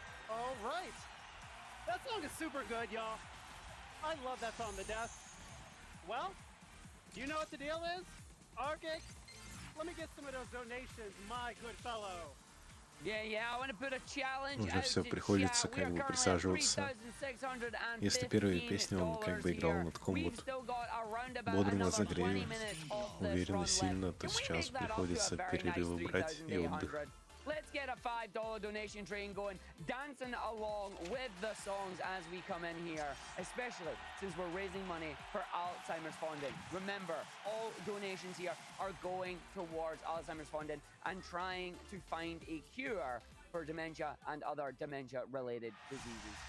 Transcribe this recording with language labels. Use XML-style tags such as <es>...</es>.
<en>All right. That song is super good, y'all. I love that song to death. Well, do you know what the deal is? Arctic, let me get some of those donations, my good fellow. I want to put a challenge.</en> <ru>Уже все, приходится как бы присаживаться. Если первые песни он как бы играл на таком вот бодром разогреве, уверенно, сильно, то сейчас приходится перерывы брать и отдых.</ru> <en>Let's get a $5 donation train going, dancing along with the songs as we come in here, especially since we're raising money for Alzheimer's funding. Remember, all donations here are going towards Alzheimer's funding and trying to find a cure for dementia and other dementia-related diseases.</en>